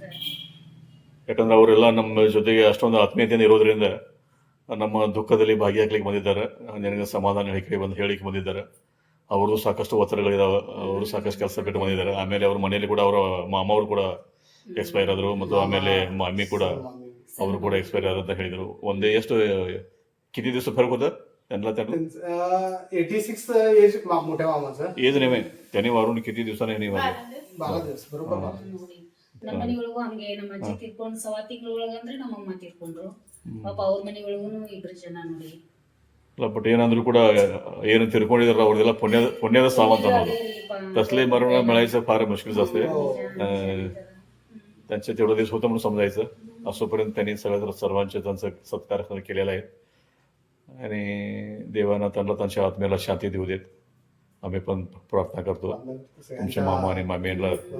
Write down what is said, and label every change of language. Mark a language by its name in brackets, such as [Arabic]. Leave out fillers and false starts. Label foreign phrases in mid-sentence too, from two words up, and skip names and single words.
[Kannada] ಯಾಕಂದ್ರೆ ಅವರೆಲ್ಲ ನಮ್ಮ ಜೊತೆಗೆ ಅಷ್ಟೊಂದು ಆತ್ಮೀಯತೆಯಿಂದ ಇರೋದ್ರಿಂದ ನಮ್ಮ ದುಃಖದಲ್ಲಿ ಭಾಗಿಯಾಗ್ಲಿಕ್ಕೆ ಬಂದಿದ್ದಾರೆ. ನನಗೆ ಸಮಾಧಾನ ಹೇಳಿಕೆ ಬಂದಿದ್ದಾರೆ. ಅವ್ರದ್ದು ಸಾಕಷ್ಟು ಒತ್ತಡಗಳಿದಾವೆ, ಅವರು ಸಾಕಷ್ಟು ಕೆಲಸ ಬಿಟ್ಟು ಬಂದಿದ್ದಾರೆ. ಆಮೇಲೆ ಅವ್ರ ಮನೆಯಲ್ಲಿ ಕೂಡ ಅವರ ಮಾಮವರು ಕೂಡ ಎಕ್ಸ್ಪೈರ್ ಆದರು, ಮತ್ತು ಆಮೇಲೆ ಮಮ್ಮಿ ಕೂಡ ಅವರು ಕೂಡ ಎಕ್ಸ್ಪೈರ್ ಆದ್ರು ಅಂತ ಹೇಳಿದರು. ಒಂದೇ ಎಷ್ಟು [Marathi] किती दिवस फरक होता त्यांना? 86 एज मोठ्या मामाचं. एज नेमे त्यांनी वारून किती दिवसाने नाही वारले? 12 दिवस बरोबर. [Kannada] ನಮ್ಮ ಮನೆಯೊಳಗೂ ಹಂಗೆ ನಮ್ಮ ಅಜ್ಜಿ ತೀರ್ಕೊಂಡು 7 ತಿಂಗಳೊಳಗಂದ್ರೆ ನಮ್ಮ ಅಮ್ಮ ತೀರ್ಕೊಂಡ್ರು. ಪಾಪ ಅವ್ರ ಮನೆಯೊಳಗೂ 2 ಜನ ನೋಡಿ. ಅಲ್ಲ, ಬಟ್ ಏನಾದ್ರೂ ಕೂಡ ಏನು ತಿರ್ಕೊಂಡಿದಾರ ಅವ್ರದೆಲ್ಲ [Marathi] पुण्याचा सावंत [Kannada] ಅನ್ನೋದು. [Marathi] तसले मरण मिळायचं फार मुश्किल असते. त्यांचे तेवढं दिवस होतं म्हणून समजायचं. असोपर्यंत त्यांनी सर्वांचे त्यांचा सत्कार केलेला आहे आणि देवानं त्यांच्या आत्म्याला शांती देऊ देत. आम्ही पण प्रार्थना करतो तुमच्या मामा आणि मामीला.